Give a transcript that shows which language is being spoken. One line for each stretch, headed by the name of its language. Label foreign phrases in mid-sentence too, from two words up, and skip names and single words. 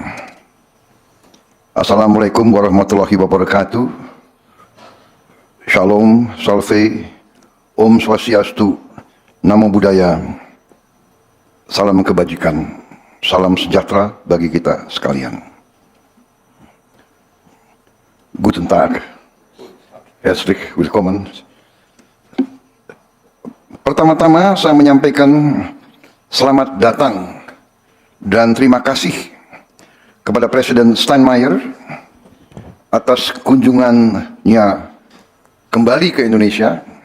Arabic: السلام عليكم ورحمة الله وبركاته.
Indonesian: Shalom, Salve,
Balinese: Om Swastiastu,
Pali: Namo Buddhaya,
Indonesian: salam kebajikan, salam sejahtera bagi kita sekalian.
German: Guten Tag, herzlich willkommen.
Indonesian: Pertama-tama saya menyampaikan selamat datang dan terima kasih kepada Presiden Steinmeier atas kunjungannya kembali ke Indonesia.